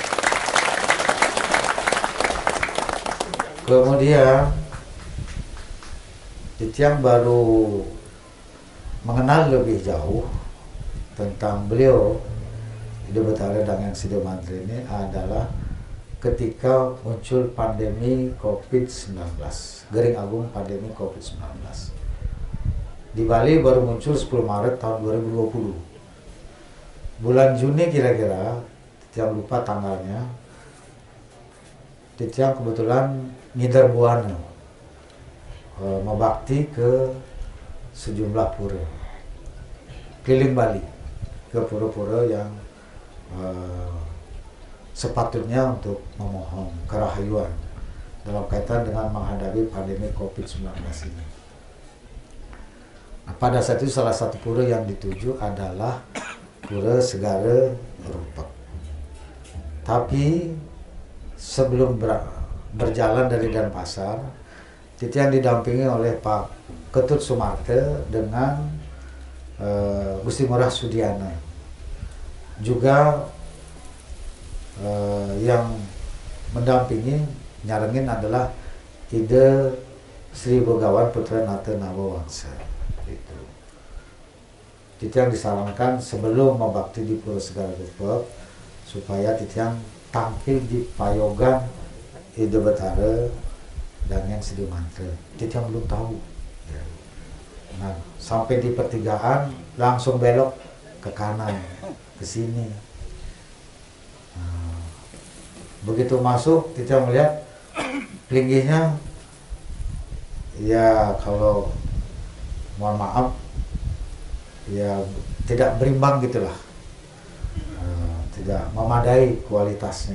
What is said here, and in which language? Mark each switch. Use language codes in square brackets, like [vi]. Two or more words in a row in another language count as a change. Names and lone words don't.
[id] Kemudian Titiang baru mengenal lebih jauh tentang beliau Hidup Betara dan yang Sidi Mantre ini adalah ketika muncul pandemi COVID-19, Gering Agung pandemi COVID-19. Di Bali baru muncul 10 Maret tahun 2020. Bulan Juni kira-kira, Titiang lupa tanggalnya, Titiang kebetulan [ban] ngidar buana, [id] membakti ke sejumlah pura, keliling Bali, ke pura-pura yang sepatutnya untuk memohon kerahayuan dalam kaitan dengan menghadapi pandemi COVID-19 ini. Nah, pada saat itu salah satu pura yang dituju adalah Pura Segara Rupek. Tapi sebelum berjalan dari Denpasar, Titiang didampingi oleh Pak Ketut Sumarte dengan Gusti Ngurah Sudiana. Juga yang mendampingi, nyarengin adalah Ide Sri Begawan Putra Nata Nawawangsa. Itu. Titiang disarankan sebelum membakti di Pura Segara Rupek supaya Titiang tampil di payogan Ide Betara dan yang Sidi Mantre. Titiang belum tahu. Nah, sampai di pertigaan langsung belok ke kanan, ke sini. Nah, begitu masuk, Titiang melihat linggihnya, ya kalau mohon maaf, ya tidak berimbang gitulah, tidak memadai kualitasnya.